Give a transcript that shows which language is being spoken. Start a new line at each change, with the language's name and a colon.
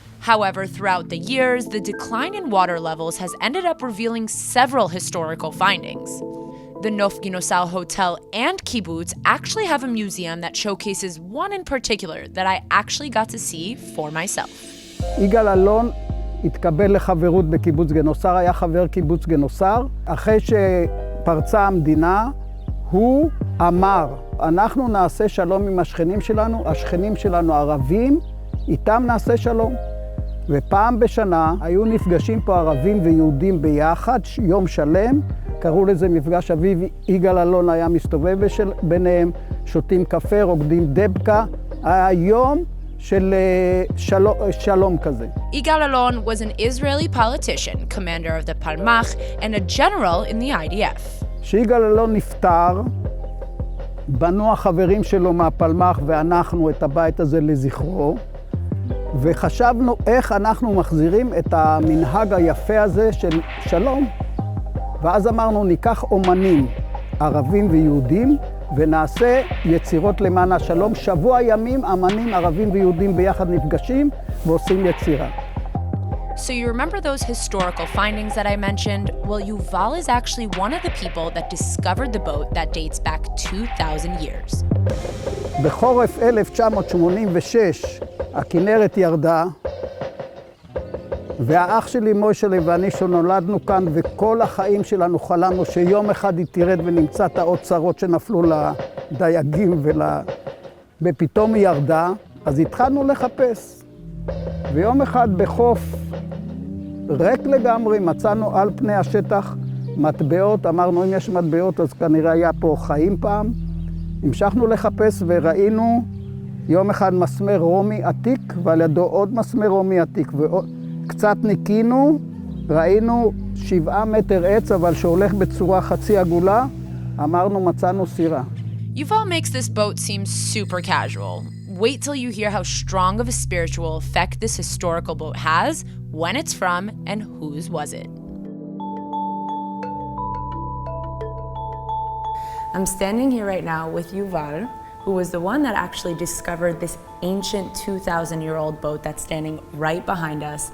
English: However, throughout the years, the decline in water levels has ended up revealing several historical findings. The Nof Ginosar Hotel and Kibbutz actually have a museum that showcases one in particular that I actually got to see for myself.
Hebrew: יגאל אלון התקבל לחברות בקיבוץ גינוסר, היה חבר קיבוץ גינוסר. אחרי שפרצה המדינה, הוא אמר, אנחנו נעשה שלום עם השכנים שלנו, השכנים שלנו ערבים, איתם נעשה שלום. ופעם בשנה היו נפגשים פה ערבים ויהודים ביחד, יום שלם, קראו לזה מפגש אביב, יגאל אלון היה מסתובב ביניהם, שותים קפה, רוקדים דבקה, היה יום של שלום כזה.
English: Yigal Alon was an Israeli politician, commander of the Palmach, and a general in the IDF.
Hebrew: כשיגאל אלון נפטר, בנו החברים שלו מהפלמ"ח ואנחנו את הבית הזה לזכרו, וחשבנו איך אנחנו מחזירים את המנהג היפה הזה של שלום. ואז אמרנו, ניקח אומנים ערבים ויהודים, ונעשה יצירות למען השלום. שבוע ימים אמנים ערבים ויהודים ביחד נפגשים ועושים יצירה.
English: So you remember those historical findings that I mentioned? Well, Yuval is actually one of the people that discovered the boat that dates back 2,000 years.
Hebrew: בחורף 1986 הכינרת ירדה, והאח שלי מוישלה ואני שנולדנו כאן, וכל החיים שלנו חלמנו שיום אחד היא תרד ונמצא את האוצרות שנפלו לדייגים ופתאום היא ירדה, אז התחלנו לחפש. ויום אחד בחוף ריק לגמרי מצאנו על פני השטח מטבעות, אמרנו אם יש מטבעות אז כנראה היה פה חיים פעם. המשכנו לחפש וראינו יום אחד מסמר רומי עתיק ועל ידו עוד מסמר רומי עתיק, וקצת ניקינו, ראינו 7 מטר עץ אבל שהולך בצורה חצי עגולה, אמרנו מצאנו סירה.
English: Yuval makes this boat seem super casual. Wait till you hear how strong of a spiritual effect this historical boat has, when it's from, and whose was it. I'm standing here right now with Yuval, who was the one that actually discovered this ancient 2,000-year-old boat that's standing right behind us.